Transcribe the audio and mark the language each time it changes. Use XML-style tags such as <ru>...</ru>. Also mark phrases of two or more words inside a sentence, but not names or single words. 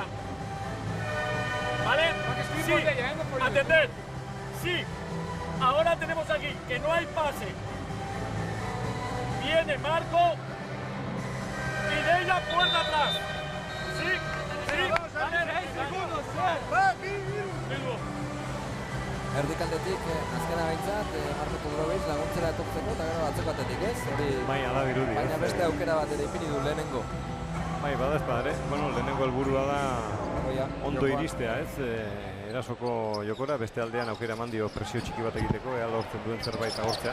<es>¿Vale? Sí. Atended. Sí. Ahora tenemos aquí que no hay pase. Viene Marco. Y Deya puerta atrás. Sí. Vale. 6 segundos.</es> <eu>Erdikaldetik azkena behintzat, Marko Todorovic laguntzera etortzeko eta gero atzeko atetik ez? Baina beste aukera bat ere ipini du lehenengo. Bai, bada ez padare. Lehenengo helburua da ondo iristea, erasoko jokora, beste aldean aukera eman dio presio txiki bat egiteko, ea lortzen duen zerbait agortzea.</eu>